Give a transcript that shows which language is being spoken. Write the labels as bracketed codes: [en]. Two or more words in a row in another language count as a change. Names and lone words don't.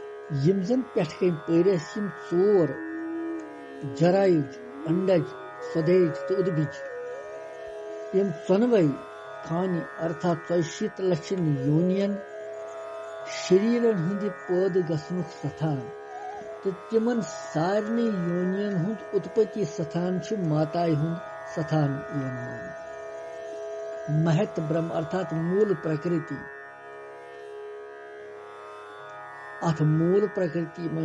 [ks] यम जन पेठ कन परिस यम चोर जरायुज अंडज स्वदेज तो उद्भिज यम चनवै खानी अर्थात 40 लाख योनियन शरीरन हंद पौध गसनुक सथान तो तिमन सारनी योनियन हुंद उत्पत्ति सथान छु माताय हुंद सथान यवन मान महत ब्रह्म अर्थात मूल प्रकृति अथ मूल प्रकृति मन